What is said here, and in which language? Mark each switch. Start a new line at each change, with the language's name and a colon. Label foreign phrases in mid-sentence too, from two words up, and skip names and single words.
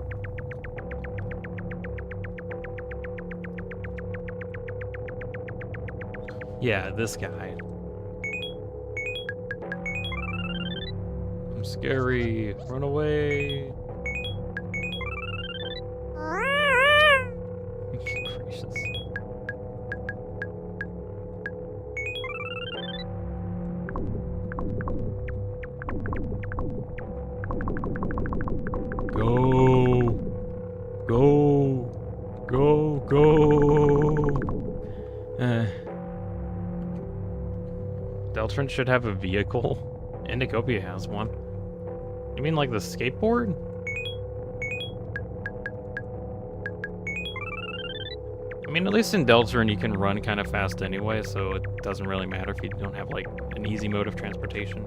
English: Yeah, this guy. I'm scary. Run away. Gracious. Go. Go. Go. Go. Deltron should have a vehicle. Indicopia has one. You mean like the skateboard? I mean, at least in Deltron you can run kind of fast anyway, so it doesn't really matter if you don't have like an easy mode of transportation.